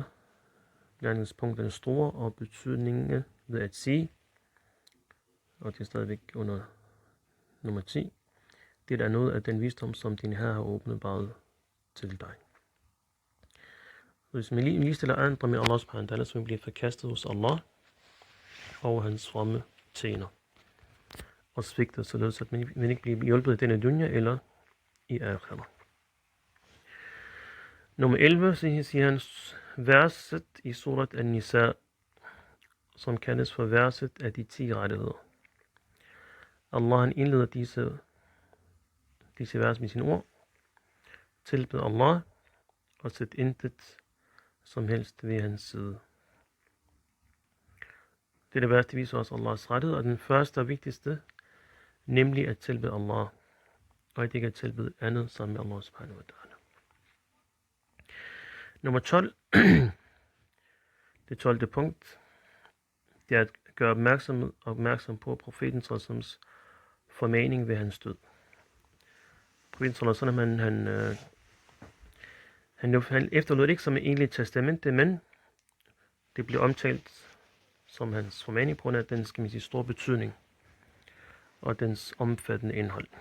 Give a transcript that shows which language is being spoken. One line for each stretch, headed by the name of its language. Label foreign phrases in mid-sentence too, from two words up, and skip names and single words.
Danish: Læringspunkterne store og betydningen ved at sige, og det er stadigvæk under nummer 10, det er noget af den visdom, som din Herre har åbenbaret til dig. Hvis man lige stiller andre med
Arabic: الله سبحانه وتعالى,
Danish: så man bliver forkastet hos Allah og hans fromme tjener. Og svigter således, at man ikke bliver hjulpet i denne dunya eller i akhirah. Nummer 11, siger han, verset i surat An-Nisa, som kaldes for verset af de 10 rettigheder. Allah han indleder disse vers med sine ord. Tilbed Allah og sæt intet som helst ved hans side. Dette vers viser os Allahs rettighed, og den første og vigtigste, nemlig at tilbede Allah, og at ikke at tilbede andet sammen med
Arabic: الله سبحانه وتعالى.
Danish: Nummer 12, det 12. punkt, det er at gøre opmærksom på profeten Sallallahu formaning ved hans død. Profeten Sallallahu han efterlod det ikke som et egentligt testamente, men det blev omtalt som hans formaning på grund af dens store betydning og dens omfattende indhold.